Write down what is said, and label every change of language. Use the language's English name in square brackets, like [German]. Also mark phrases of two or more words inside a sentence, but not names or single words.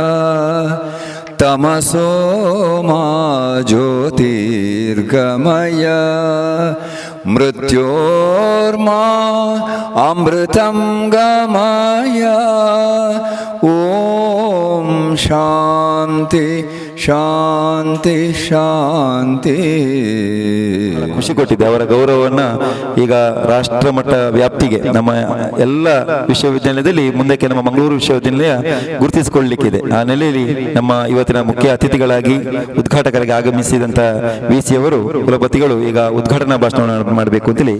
[Sanskrit] तमसो मा ज्योतिर्गमय मृत्योर्मा अमृतं गमय ॐ शान्ति ಶಾಂತಿ ಶಾಂತಿ. [Kannada] ಖುಷಿ ಕೊಟ್ಟಿದೆ. ಅವರ ಗೌರವವನ್ನು ಈಗ ರಾಷ್ಟ್ರ ಮಟ್ಟ ವ್ಯಾಪ್ತಿಗೆ ನಮ್ಮ ಎಲ್ಲ ವಿಶ್ವವಿದ್ಯಾಲಯದಲ್ಲಿ ಮುಂದಕ್ಕೆ ನಮ್ಮ ಮಂಗಳೂರು ವಿಶ್ವವಿದ್ಯಾಲಯ ಗುರುತಿಸಿಕೊಳ್ಳಲಿಕ್ಕಿದೆ. ಆ ನೆಲೆಯಲ್ಲಿ ನಮ್ಮ ಇವತ್ತಿನ ಮುಖ್ಯ ಅತಿಥಿಗಳಾಗಿ ಉದ್ಘಾಟಕರಾಗಿ ಆಗಮಿಸಿದಂಥ VC ಅವರು ಕುಲಪತಿಗಳು ಈಗ ಉದ್ಘಾಟನಾ ಭಾಷಣ ಮಾಡಬೇಕು ಅಂತೇಳಿ.